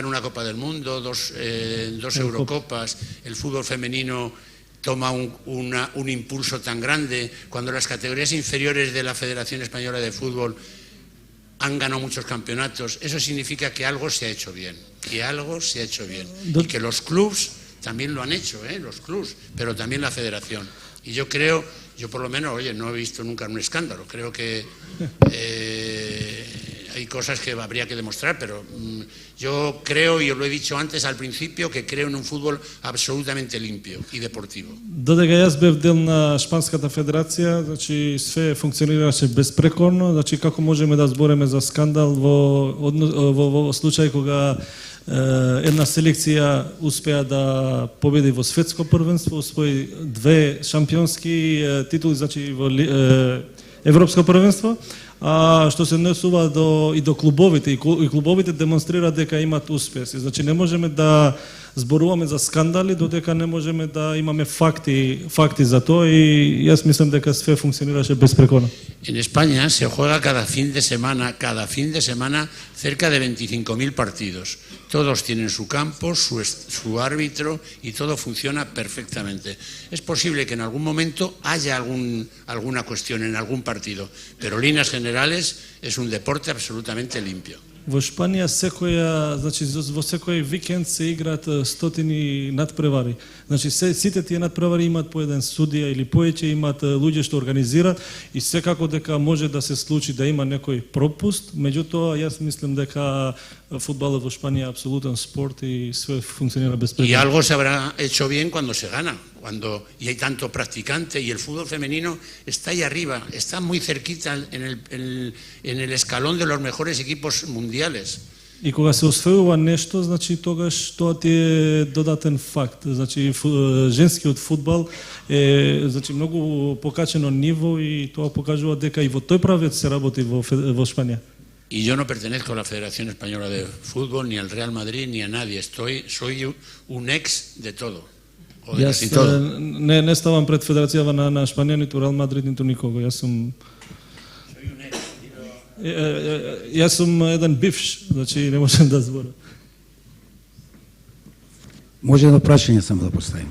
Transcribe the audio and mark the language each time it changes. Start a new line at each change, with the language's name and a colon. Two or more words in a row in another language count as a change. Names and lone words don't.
Spanish: una Copa del Mundo, dos Eurocopas, el fútbol femenino toma un impulso tan grande, cuando las categorías inferiores de la Federación Española de Fútbol han ganado muchos campeonatos, eso significa que algo se ha hecho bien, y que los clubs también lo han hecho, los clubs, pero también la federación. Y yo creo, yo por lo menos, oye, no he visto nunca un escándalo, creo que hay cosas que habría que demostrar, pero yo creo, y os lo he dicho antes al principio, que creo en un fútbol absolutamente limpio i deportivo.
Macedonian: Додека јас бев дел на Шпанската федерација, значи све функционираше безпрекорно, значи како можеме да збореме за скандал во случај кога една селекција успеа да победи во светско првенство, освои 2 шампионски титули, значи во европско првенство. А што се однесува и до клубовите, и клубовите демонстрираат дека имаат успеси. Значи не можеме да зборуваме за скандали додека не можеме да имаме факти за тоа и јас мислам дека све функционираше безпрекорно.
Spanish: En España se juega cada fin de semana, cerca de 25.000 partidos. Todos tienen su campo, su árbitro y todo funciona perfectamente. Es posible que en algún momento haya alguna cuestión en algún partido, pero en líneas generales es un deporte absolutamente limpio.
Macedonian: Во Шпанија во секој викенд се играат стотини надпревари. Значи сите тие надпревари имаат по еден судија или повеќе, имаат луѓе што организираат и секако дека може да се случи да има некој пропуст, меѓутоа јас мислам дека фудбалот во Шпанија е апсолутен спорт и све функционира безпрекорно.
Spanish: Y algo se habrá hecho bien cuando se gana, y hay tanto practicante y el fútbol femenino está ahí arriba, está muy cerquita en el escalón de los mejores equipos mundiales.
Macedonian: И кога се освојува нешто, значи тогаш тоа ти е додатен факт. Значи женскиот фудбал е многу покачено ниво и тоа покажува дека и во тој правец се работи во Шпанија.
Spanish: Y yo no pertenezco a la Federación Española de Fútbol, ni al Real Madrid, ni a nadie. Soy un ex de todo.
Macedonian: Јас не ставам пред Федерацијава на Шпанија, ниту Реал Мадрид, ниту никого. Јас сум еден бивш, значи не можам да зборам. Може едно прашање само да поставим.